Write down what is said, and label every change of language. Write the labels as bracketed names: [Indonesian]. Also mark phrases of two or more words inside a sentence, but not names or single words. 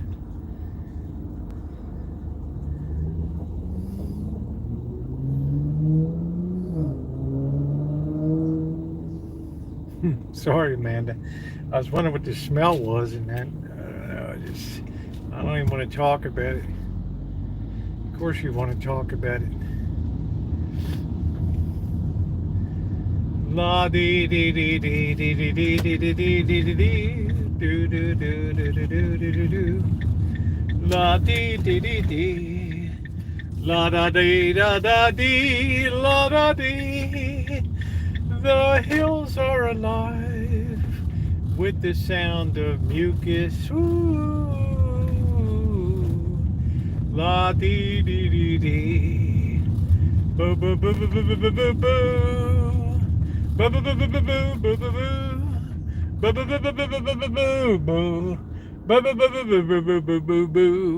[English] Sorry, Amanda. I was wondering what the smell was, and then I don't even want to talk about it. Of course, you want to talk about it. La dee dee dee dee dee dee dee dee dee dee dee dee dee do do do do do do do do do la dee dee dee dee la da dee da da dee la da dee. The hills are alive with the sound of mucus. Ooh, la dee dee dee dee. Boo boo boo boo boo boo boo boo boo. Boo boo boo boo boo boo boo boo boo. Boo boo boo boo boo boo boo boo boo. Boo boo boo boo boo boo boo boo boo.